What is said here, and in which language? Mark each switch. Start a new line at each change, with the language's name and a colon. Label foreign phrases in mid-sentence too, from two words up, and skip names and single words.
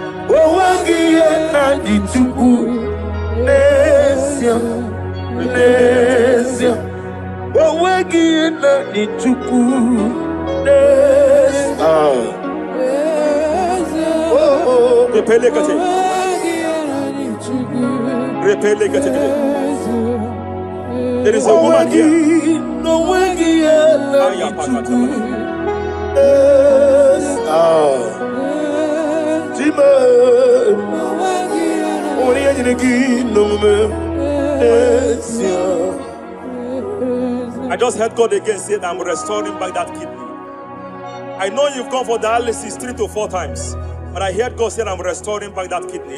English: Owagie nani tuku. Nesia. Nesia. Owagie nani tuku. Nesia. Repele kate. Repele kate. There is a woman here. No wagie nani tuku. I just heard God again say that I'm restoring back that kidney. I know you've gone for dialysis 3 to 4 times, but I heard God say I'm restoring back that kidney.